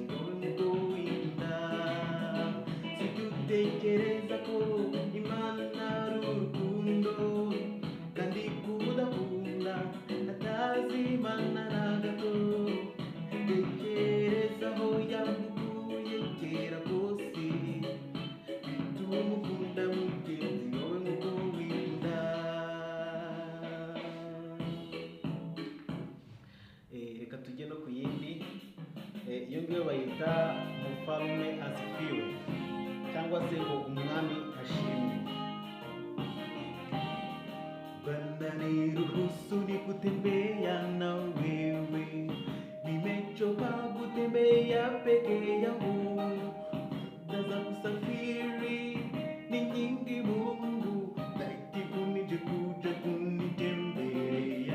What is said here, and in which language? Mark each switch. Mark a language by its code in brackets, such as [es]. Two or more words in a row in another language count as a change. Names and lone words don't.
[rw] wawe nk'uko wikunda sibyo utekereza ko Imana ari urukundo kandi kudakunda atazi Imana na gato tekereza aho yagukuye kera kose bituma ukunda mugenzi wawe nk'uko wikunda. Reka tujye no ku yindi. Iyo ngiyo bayita [sw] mfalme asifiwe [rw] cyangwa se ngo umwami ashimwe. [sw] Bwana niruhusu nikutembea na wewe, nimechoka kutembea peke yangu, muda za kusafiri ni nyingi Mungu, laiti unije kuja kunitembelea.